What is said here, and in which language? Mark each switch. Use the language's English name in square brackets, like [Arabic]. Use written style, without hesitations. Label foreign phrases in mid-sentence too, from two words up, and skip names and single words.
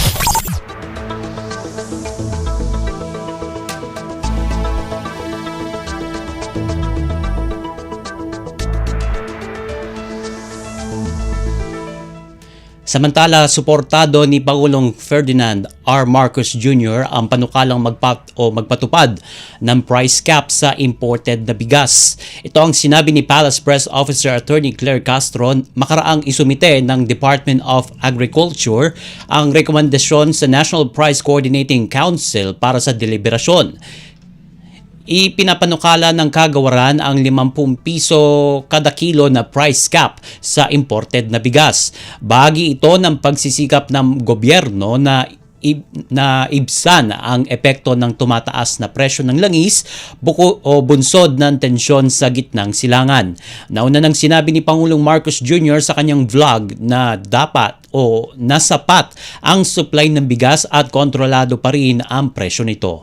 [Filipino] Samantala, suportado ni Pangulong Ferdinand R. Marcos Jr. ang panukalang magpatupad ng [English] price cap [Filipino] sa imported na bigas. Ito ang sinabi ni Palace Press Officer Attorney Claire Castro makaraang isumite ng Department of Agriculture ang rekomendasyon sa National Price Coordinating Council para sa deliberasyon. Ipinapanukala ng kagawaran ang 50 piso kada kilo na [English] price cap [Filipino] sa imported na bigas. Bahagi ito ng pagsisikap ng gobyerno na ibsan ang epekto ng tumataas na presyo ng langis bunsod ng tensyon sa gitnang silangan. Nauna nang sinabi ni Pangulong Marcos Jr. sa kanyang vlog na dapat o nasapat ang supply ng bigas at kontrolado pa rin ang presyo nito.